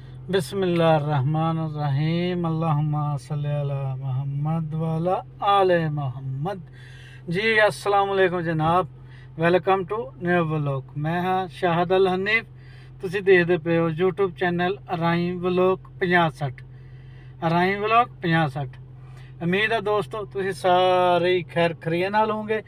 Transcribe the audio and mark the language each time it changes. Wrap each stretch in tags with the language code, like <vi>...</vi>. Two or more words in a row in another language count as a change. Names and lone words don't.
<ar>بسم الله الرحمن الرحيم اللهم صل على محمد وعلى آل محمد.</ar> <en>जी</en> <ar>السلام عليكم</ar> <en>जनाब, welcome to new vlog.</en> <pa>ਮੈਂ ਹਾਂ ਸ਼ਾਹਦ ਅਲ ਹਨੀਫ। ਤੁਸੀਂ ਦੇਖਦੇ ਪਏ ਹੋ YouTube ਚੈਨਲ ਅਰਾਈਮ ਵਲੌਗ 5060 ਅਰਾਈਮ ਵਲੌਗ 5060। ਉਮੀਦ ਹੈ ਦੋਸਤੋ ਤੁਸੀਂ ਸਾਰੇ ਹੀ ਖੈਰ ਖਰੀਏ ਨਾਲ ਹੋਵੋਗੇ।</pa>